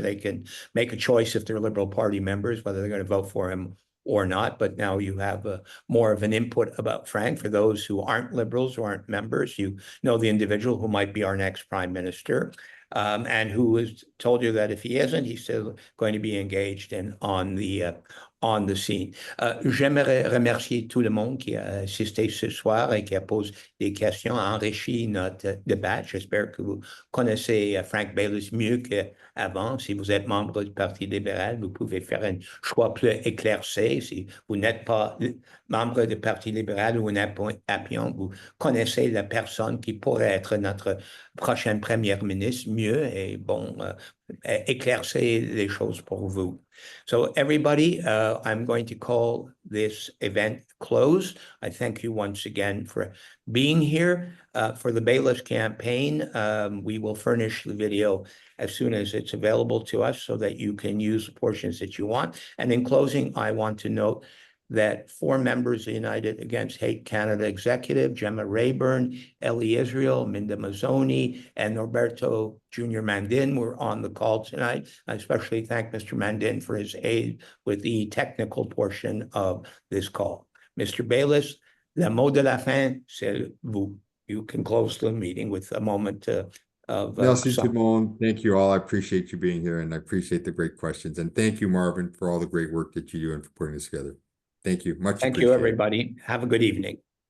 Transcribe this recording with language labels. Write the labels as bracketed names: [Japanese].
[English] They can make a choice if they're Liberal Party members, whether they're going to vote for him or not. But now you have more of an input about Frank. For those who aren't Liberals or aren't members, you know the individual who might be our next Prime Minister. And who has told you that if he isn't, he's still going to be engaged on the scene. [French] J'aimerais remercier tout le monde qui a assisté ce soir et qui a posé des questions, a enrichi notre débat. J'espère que vous connaissez Frank Baylis mieux qu'avant. Si vous êtes membre du Parti libéral, vous pouvez faire un choix plus éclairci. Si vous n'êtes pas membre du Parti libéral ou un appuyant, vous connaissez la personne qui pourrait être notre prochaine première ministre mieux et éclaircir les choses pour vous. [English] So everybody, I'm going to call this event closed. I thank you once again for being here. For the Baylis campaign, we will furnish the video as soon as it's available to us so that you can use the portions that you want. And in closing, I want to note that 4 members of the United Against Hate Canada Executive, Gemma Rayburn, Ellie Israel, Minda Mazzoni, and Norberto Jr. Mandin were on the call tonight. I especially thank Mr. Mandin for his aid with the technical portion of this call. Mr. Baylis, [French] Le mot de la fin, c'est vous. [English] You can close the meeting with a moment of [French] Merci tout le [English] song. [French] monde. [English] Thank you all. I appreciate you being here and I appreciate the great questions. And thank you, Marvin, for all the great work that you do and for putting this together. Thank you. Much Thank you, appreciated. everybody. Have a good evening.